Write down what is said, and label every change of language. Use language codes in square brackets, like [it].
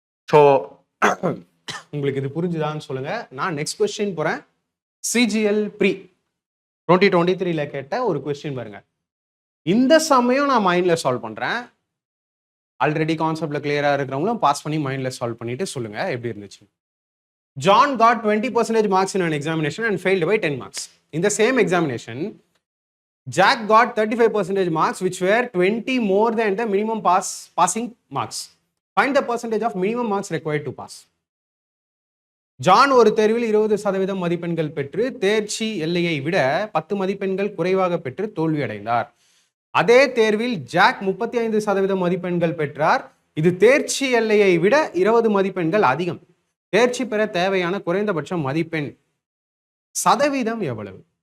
[ta] So உங்களுக்கு இது புரிஞ்சுதான்னு சொல்லுங்க. நான் நெக்ஸ்ட் கொஸ்டின் போறேன். சிஜிஎல் ப்ரீ 2023ல கேட்ட ஒரு கொஸ்டின் பாருங்க. இந்த சமயம் நான் மைண்ட்ல சால்வ் பண்றேன். ஆல்ரெடி கான்செப்ட்ல கிளியரா இருக்கிறவங்களும் பாஸ் பண்ணி மைண்ட்ல சால்வ் பண்ணிட்டு சொல்லுங்க எப்படி இருந்துச்சு. [en] John got 20% marks in an examination and failed by 10 marks. In the same examination, Jack got 35% marks, which were 20 more than the minimum passing marks. Find the percentage of minimum marks required to pass. [ta] John ஒரு தேர்வில் 20% மதிப்பெண்கள் பெற்று தேர்ச்சி எல்லையை விட 10 மதிப்பெண்கள் குறைவாக பெற்று தோல்வி அடைந்தார். அதே தேர்வில் ஜாக் 35% மதிப்பெண்கள் பெற்றார். இது தேர்ச்சி எல்லையை விட 20 மதிப்பெண்கள் அதிகம். தேர்ச்சி பெற தேவையான குறைந்தபட்ச மதிப்பெண் சதவீதம் எவ்வளவு?